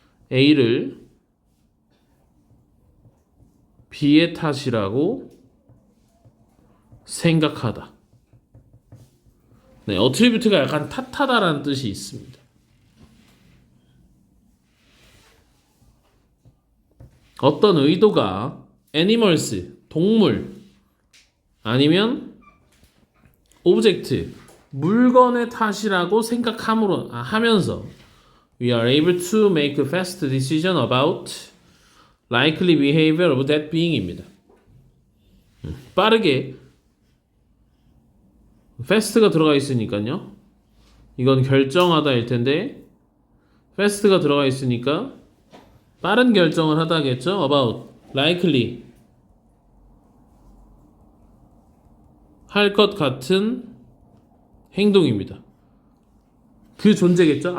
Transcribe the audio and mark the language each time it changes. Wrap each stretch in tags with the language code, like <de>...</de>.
<ko>A를 B의 탓이라고 생각하다. 네, attribute가 약간 탓하다라는 뜻이 있습니다.</ko> <en>어떤 의도가 animals, 동물, 아니면 object, 물건의 탓이라고 하면서 we are able to make a fast decision about likely behavior of that being입니다.</en> <ko>빠르게, fast가 들어가 있으니까요. 이건 결정하다일 텐데 fast가 들어가 있으니까 빠른 결정을 하다겠죠. about, likely, 할 것 같은 행동입니다. 그 존재겠죠.</ko>